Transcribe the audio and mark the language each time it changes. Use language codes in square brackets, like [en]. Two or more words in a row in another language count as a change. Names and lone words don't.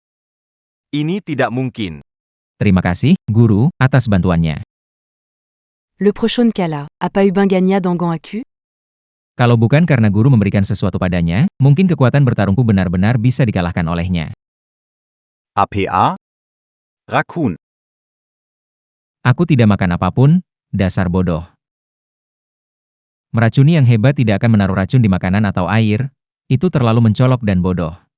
[id] Ini tidak mungkin. Terima kasih, guru, atas bantuannya. Le prochain Kala, a pas eu Bingania dans Gant Aku? Kalau bukan karena guru memberikan sesuatu padanya, mungkin kekuatan bertarungku benar-benar bisa dikalahkan olehnya. APA? Raccoon. Aku tidak makan apapun, dasar bodoh. Meracuni yang hebat tidak akan menaruh racun di makanan atau air, itu terlalu mencolok dan bodoh.